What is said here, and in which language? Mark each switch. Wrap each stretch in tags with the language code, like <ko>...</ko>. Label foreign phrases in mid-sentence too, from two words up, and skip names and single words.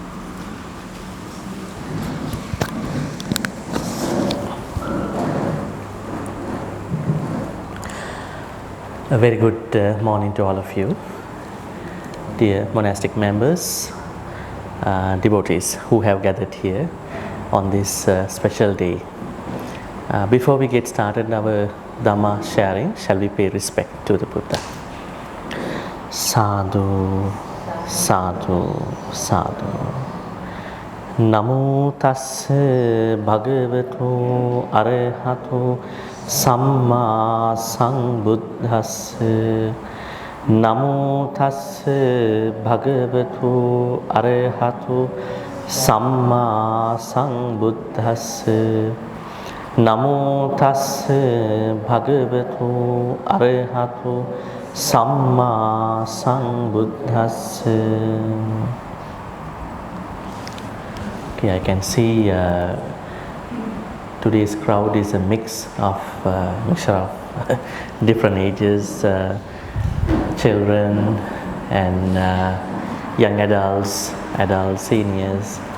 <en>A very good morning to all of you, dear monastic members, devotees who have gathered here on this special day. Before we get started our Dharma sharing, shall we pay respect to the Buddha?</en> <pi>Sadhu, sadhu, sadhu. Namo tassa bhagavato arahato samma sambuddhassa. Namo tassa bhagavato arahato samma sambuddhassa. Namo tassa bhagavato arahato samma sambuddhassa.</pi> <en>Okay, I can see today's crowd is a mixture of different ages, children and young adults, seniors.</en>